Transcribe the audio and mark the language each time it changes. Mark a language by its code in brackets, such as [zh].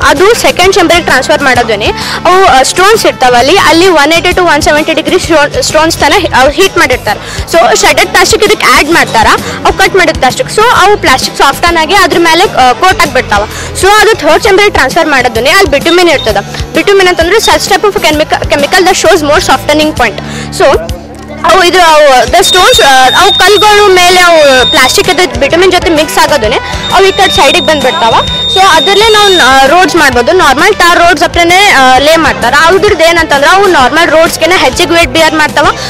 [kn] ಅದು second ಚೇಂಬರ್ಗೆ transfer ಮಾಡೋದನ್ನೇ. ಅವು stones ಇರ್ತಾವ, ಅಲ್ಲಿ 180 to 170 ಡಿಗ್ರಿ ಸ್ಟೋನ್ಸ್ ತನ ಅವ್ರು ಹೀಟ್ ಮಾಡಿರ್ತಾರೆ. ಸೊ ಶೆಡೆಡ್ ಪ್ಲಾಸ್ಟಿಕ್ ಇದಕ್ಕೆ ಆ್ಯಡ್ ಮಾಡ್ತಾರ, ಅವು ಕಟ್ ಮಾಡಿದ ಪ್ಲಾಸ್ಟಿಕ್. ಸೊ ಅವು ಪ್ಲಾಸ್ಟಿಕ್ ಸಾಫ್ಟನ್ ಆಗಿ ಅದ್ರ ಮೇಲೆ ಕೋಟ್ ಆಗಿಬಿಡ್ತಾವ. ಸೊ ಅದು ಥರ್ಡ್ ಚೇಂಬರ್ಗೆ ಟ್ರಾನ್ಸ್ಫರ್ ಮಾಡೋದನ್ನೇ. ಅಲ್ಲಿ ಬಿಟುಮಿನ್ ಇರ್ತದ. ಬಿಟುಮಿನ್ ಅಂತಂದ್ರೆ [en] such type of a chemical that shows more softening point. [kn] So the stones ಅವು ಕಲ್ಗಳು ಮೇಲೆ ಅವು ಪ್ಲಾಸ್ಟಿಕ್ ಅದು ಬಿಟಮಿನ್ ಜೊತೆ ಮಿಕ್ಸ್ ಆಗೋದನ್ನೇ ಅವು ಈ ಕಡೆ ಸೈಡಿಗೆ ಬಂದ್ಬಿಡ್ತಾವ. ಸೊ ಅದರಲ್ಲೇ ನಾವು ರೋಡ್ಸ್ ಮಾಡ್ಬೋದು. ನಾರ್ಮಲ್ ಟಾರ್ ರೋಡ್ಸ್ ಹತ್ರನೇ ಲೇ ಮಾಡ್ತಾರೆ. ಅದ್ರದ್ದು ಏನಂತಂದ್ರೆ ಅವು ನಾರ್ಮಲ್ ರೋಡ್ಸ್ಗೆ ಹೆಚ್ಚಿಗೆ ವೇಟ್ ಬಿಯರ್ ಮಾಡ್ತಾವ.